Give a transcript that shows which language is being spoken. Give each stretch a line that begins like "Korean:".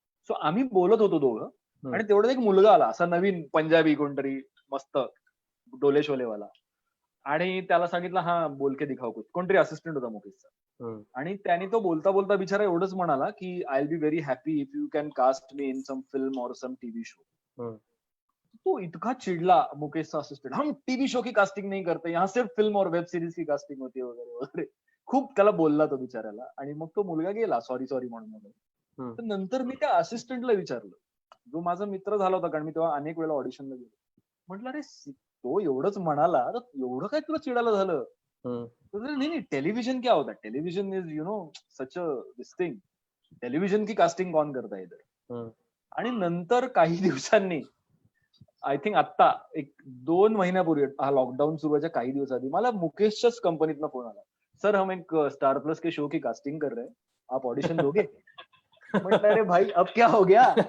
Marathi: So आम्ही बोलत होतो दोघं, आणि तेवढ्यात एक मुलगा आला, असा नवीन पंजाबी कोणतरी मस्त डोले शोलेवाला, आणि त्याला सांगितलं,
Hindi: हा बोल के दिखाओ कुछ.
Marathi: कोणतरी असिस्टंट होता मुकेशचा, आणि त्याने तो बोलता बोलता बिचारा एवढंच म्हणाला की
English: I will be very happy if you can cast me in some film or some TV show.
Marathi: तो इतका चिडला, मुकेशचा असिस्टंट,
Hindi: हम टीवी शो की कास्टिंग नहीं करते, यहाँ सिर्फ फिल्म और वेब सिरीज की कास्टिंग होती है
Marathi: वगैरे वगैरे. खूप त्याला बोलला तो बिचाऱ्याला, आणि मग तो मुलगा गेला सॉरी म्हणून वगैरे. तर नंतर मी त्या असिस्टंटला विचारलं, जो माझा मित्र झाला होता, कारण मी तेव्हा अनेक वेळा ऑडिशनला गेलो. म्हटलं, अरे तो एवढंच म्हणाला, तर एवढं काय तुला चिडायला झालं?
Hindi: नहीं, टेलीविजन क्या होता है,
English: television is such a this thing,
Hindi: television की कास्टिंग कौन करता है इधर.
Marathi: आणि नंतर काही दिवसांनी,
English: I think
Marathi: आता 1-2 महिन्यापूर्वी, हा लॉकडाऊन सुरू व्हायच्या काही दिवस आधी, मला मुकेशच्याच कंपनीतनं फोन आला,
Hindi: सर हम एक स्टार प्लस के शो की कास्टिंग कर रहे हैं, आप ऑडिशन दोगे?
Marathi: म्हटलं,
Hindi: अरे भाई अब क्या हो गया?